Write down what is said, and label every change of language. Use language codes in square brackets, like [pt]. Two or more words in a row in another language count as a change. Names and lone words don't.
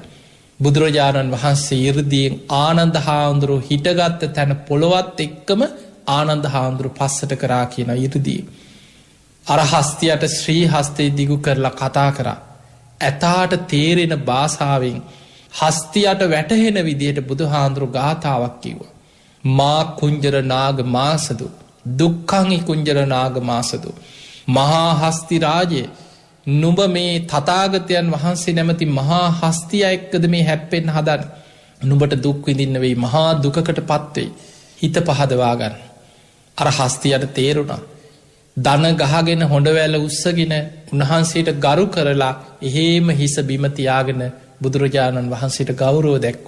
[si] බුදුරජාණන් වහන්සේ ඉරදියෙන් ආනන්ද හාමුදුරු හිටගත්ත තැන පොළොවත් එක්කම ආනන්ද හාමුදුරු පස්සට කරා කියන ඉරදී. අර හස්තියට ශ්‍රී හස්තේ දිගු කරලා කතා කරා. ඇතාට තේරෙන භාසාාවෙන් හස්තියට වැටහෙන විදියට බුදු හාන්දුරු ගාථාවක් කිව්ව. [pi] මා කුංජර නාග මාසදු දුක්කංහි කුංජර නාග මාසදු. [si] මහා හස්ති රාජය නුඹ මේ තතාගතයන් වහන්සේ නැමති මහා හස්තිය එක්කද මේ හැප්පෙන් හදන් නුඹට දුක්විදින්න වෙයි මහා දුකකට පත්වෙයි හිත පහදවාගන්න. අර හස්තියට තේරුණා. දන ගහගෙන හොඩවැල උත්සගෙන උන්වහන්සේට ගරු කරලා එහෙම හිස බිමතියාගෙන බුදුරජාණන් වහන්සේට ගෞරෝ දැක්ව.